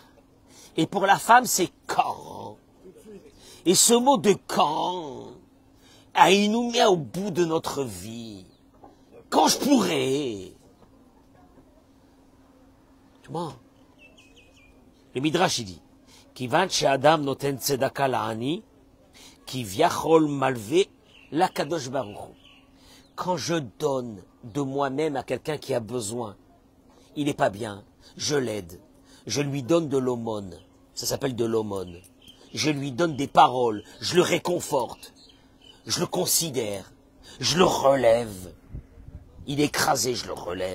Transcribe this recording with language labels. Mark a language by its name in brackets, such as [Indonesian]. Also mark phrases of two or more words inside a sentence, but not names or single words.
[French] Et pour la femme, c'est quand. Et ce mot de quand, il nous met au bout de notre vie. Quand je pourrai. Tu vois? Le Midrash, il dit, [Hebrew] כיון שאדם נותן צדקה לעני כביכול מלווה להקדוש ברוך הוא. [French] Quand je donne de moi-même à quelqu'un qui a besoin, il n'est pas bien, je l'aide, je lui donne de l'aumône, ça s'appelle de l'aumône, je lui donne des paroles, je le réconforte, je le considère, je le relève, il est écrasé, je le relève.